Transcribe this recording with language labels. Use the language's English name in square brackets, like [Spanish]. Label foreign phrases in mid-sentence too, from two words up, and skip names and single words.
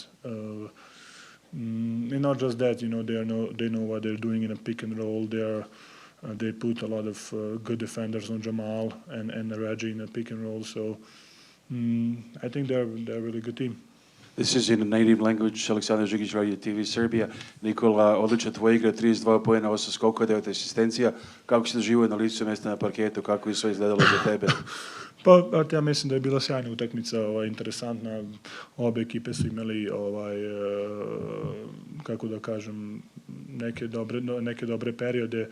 [English] And not just that, you know, they know what they're doing in a pick and roll. They put a lot of good defenders on Jamal and Reggie in a pick and roll. So I think they're a really good team. This is in the native language. [Serbian] Aleksandar Žigić, Radio TV Serbia. Nikola, odlična tvoja igra, 32 poena, 8 skokova, 9 asistencija. Kako si doživio na licu mjesta na parketu? Kako je sve izgledalo za tebe? Ja mislim da je bila sjajna utakmica, interesantna. Obe ekipe su imali, kako da kažem, neke dobre periode.